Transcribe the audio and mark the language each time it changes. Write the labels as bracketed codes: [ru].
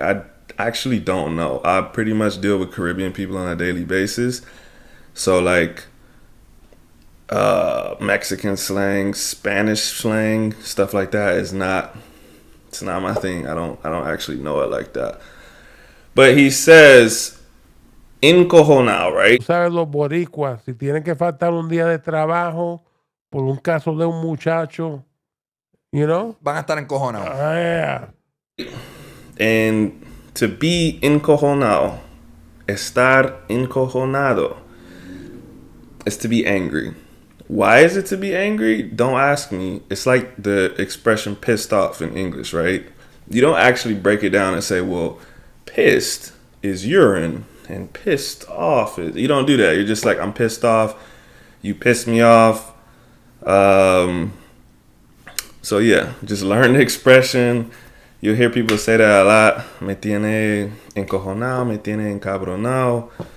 [en] I actually don't know. I pretty much deal with Caribbean people on a daily basis. So like Mexican slang, Spanish slang, stuff like that it's not my thing. I don't actually know it like that. But he says encojonado, right? [es] Tú sabes, los boricuas, si tienen que faltar un día de trabajo por un caso de un muchacho, [en] you know? [es] Van a estar encojonados. [en] Yeah. And to be encojonado, [es] estar encojonado, [en] is to be angry. Why is it to be angry? Don't ask me. It's like the expression pissed off in English, right? You don't actually break it down and say, well, pissed is urine and pissed off is... You don't do that. You're just like, I'm pissed off. You pissed me off. So yeah, just learn the expression. You'll hear people say that a lot. [es] Me tiene encojonado, me tiene encabronado.